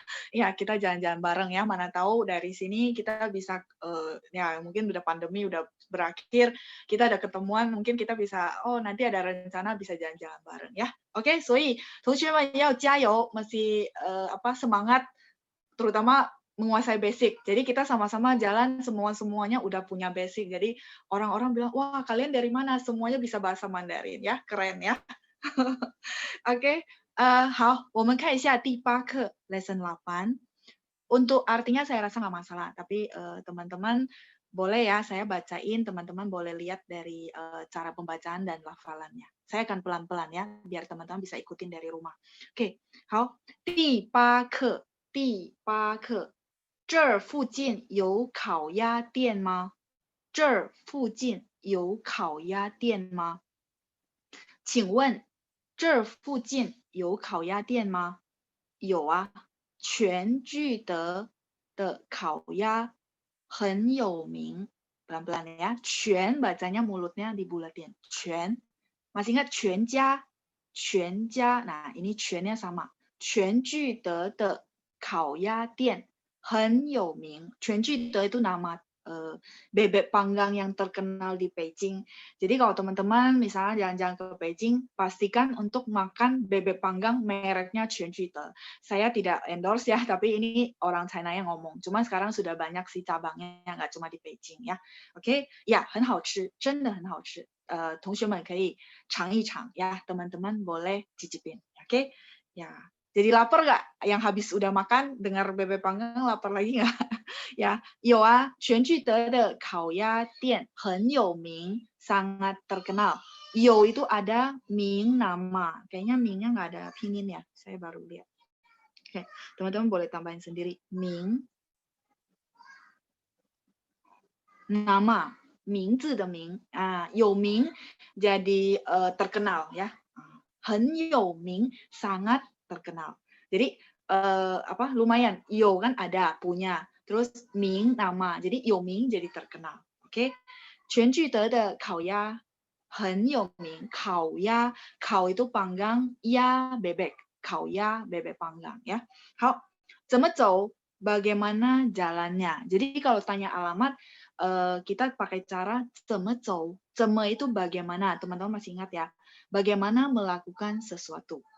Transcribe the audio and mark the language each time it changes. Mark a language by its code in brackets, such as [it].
[id] Ya, kita jalan-jalan bareng ya, mana tahu dari sini kita bisa ya mungkin udah pandemi udah berakhir, kita ada ketemuan, mungkin kita bisa nanti ada rencana bisa jalan-jalan bareng ya. Oke, [zh] 所以同学们要加油, [id] mesti semangat terutama menguasai basic. Jadi kita sama-sama jalan semuanya udah punya basic. Jadi orang-orang bilang, wah kalian dari mana? Semuanya bisa bahasa Mandarin ya, keren ya. [zh] Oke, 好，我们看一下第8课 lesson 8. [id] Untuk artinya saya rasa nggak masalah, tapi teman-teman boleh ya saya bacain, teman-teman boleh lihat dari cara pembacaan dan lafalannya. Saya akan pelan-pelan ya, biar teman-teman bisa ikutin dari rumah. [zh] Oke, 好，第8课，第8课。这儿附近有烤鸭店吗？这儿附近有烤鸭店吗？请问这儿附近有烤鸭店吗？有啊，全聚德的烤鸭很有名。 [id] Pelan-pelan ya. 全 bacanya mulutnya dibulatin. 全. Masih ingat 全家? [zh] 全家. [id] Nah, ini 全nya sama. [zh] 全聚德的烤鸭店很有名. [id] 全聚德 itu nama bebek panggang yang terkenal di Beijing. Jadi kalau teman-teman misalnya jalan-jalan ke Beijing, pastikan untuk makan bebek panggang mereknya Chuan Jute. Saya tidak endorse ya, tapi ini orang China yang ngomong. Cuma sekarang sudah banyak sih cabangnya, nggak cuma di Beijing ya. [zh] Oke, ya, 很好吃，真的很好吃。同学们可以尝一尝ya, [id] teman-teman boleh cicipin. Oke, ya. Jadi lapar nggak? Yang habis udah makan, dengar bebek panggang, lapar lagi nggak? [zh] Ya, 有啊，全聚德的烤鸭店很有名, [id] sangat terkenal. 有 itu ada ming nama. Kayaknya mingnya nggak ada pinyin ya. Saya baru lihat. Oke, teman-teman boleh tambahin sendiri. Ming. Nama. 名字的名. 有名 jadi terkenal ya. 很有名, sangat terkenal. Jadi lumayan. 有 kan ada, punya. Terus Ming nama, jadi Yoming jadi terkenal. [zh] Oke, 全聚德的烤鸭很有名. [id] 烤鸭, 烤 itu panggang, ya bebek. 烤鸭 bebek panggang ya. [zh] 好，怎么走? [id] Bagaimana jalannya? Jadi kalau tanya alamat, kita pakai cara 怎么走. 怎么 itu bagaimana? Teman-teman masih ingat ya? Bagaimana melakukan sesuatu.